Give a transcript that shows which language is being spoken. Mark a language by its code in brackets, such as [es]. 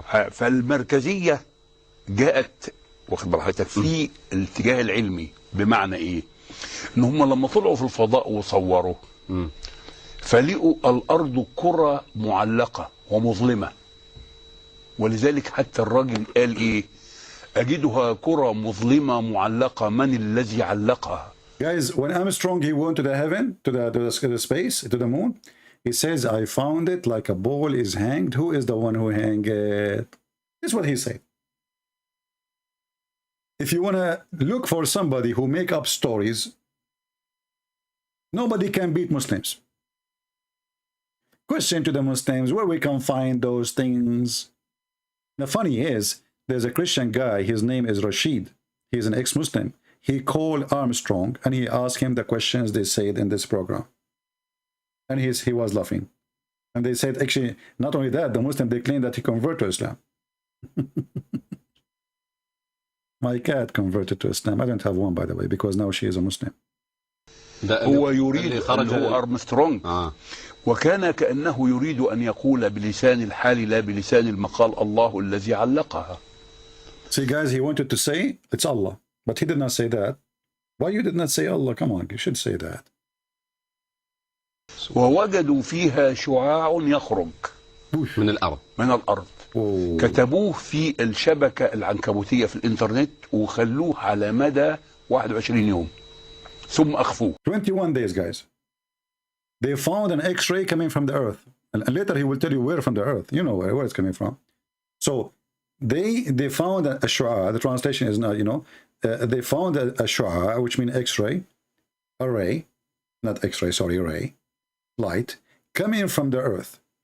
[ar] فالمركزية جاءت واخد بال حضرتك في الاتجاه العلمي، بمعنى ايه؟ ان هم لما طلعوا في الفضاء وصوروا فلقوا الارض كرة معلقة ومظلمة، ولذلك حتى الراجل قال ايه؟ اجدها كرة مظلمة معلقة، من الذي علقها؟ [en] Guys, when Armstrong he went to the heaven, to the space, to the moon, he says, I found it like a ball is hanged. Who is the one who hanged it? This is what he said. If you want to look for somebody who make up stories, nobody can beat Muslims. Question to the Muslims, where we can find those things? The funny is, there's a Christian guy, his name is Rashid. He's an ex-Muslim. He called Armstrong and he asked him the questions they said in this program. And he was laughing. And they said, actually, not only that, the Muslim, they claim that he converted to Islam. My cat converted to Islam. I don't have one, by the way, because now she is a Muslim. [ar] هو يريد أن هو أرمسترونج وكان كأنه يريد أن يقول بلسان الحال لا بلسان المقال الله الذي علقها. [en] See, guys, he wanted to say it's Allah, but he did not say that. Why you did not say Allah? Come on, you should say that. [ar] ووجدوا فيها شعاع يخرج من الأرض. كتبوه في الشبكة العنكبوتية في الإنترنت وخلوه على مدى 21 يوم ثم أخفوه. [en] 21 days, guys. They found an X-ray coming from the earth. And later he will tell you where from the earth. You know where it's coming from. So they found a shu'a. The translation is not, you know, they found a shu'a, which means X-ray, a ray, not X-ray, sorry, ray, light, coming from the earth.